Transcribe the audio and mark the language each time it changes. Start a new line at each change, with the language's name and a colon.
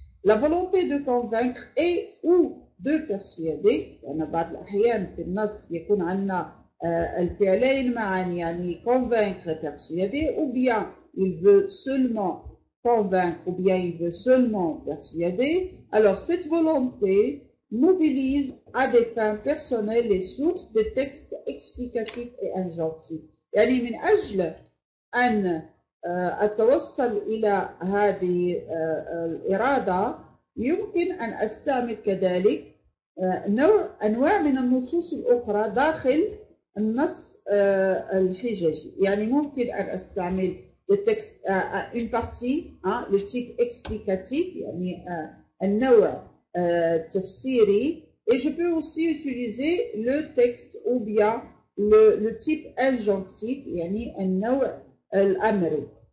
French: La volonté de convaincre et ou de persuader،
Arabic: لأن بعض الأحيان في النص يكون عندنا الفعلين معا يعني
French: convaincre et persuader، ou bien il veut seulement convaincre ou bien il veut seulement persuader. Alors cette volonté mobilise à des fins personnelles les sources des textes explicatifs et injonctifs.
Arabic: يعني من أجل أن أتوصل إلى هذه الإرادة يمكن أن أستعمل كذلك أنواع من النصوص الأخرى داخل النص الحجاجي. يعني ممكن أن أستعمل
French: le texte, une partie, le type explicatif,
Arabic: يعني النوع التفسيري,
French: et je peux aussi utiliser le texte ou bien le type injonctif,
Arabic: يعني النوع الأمري.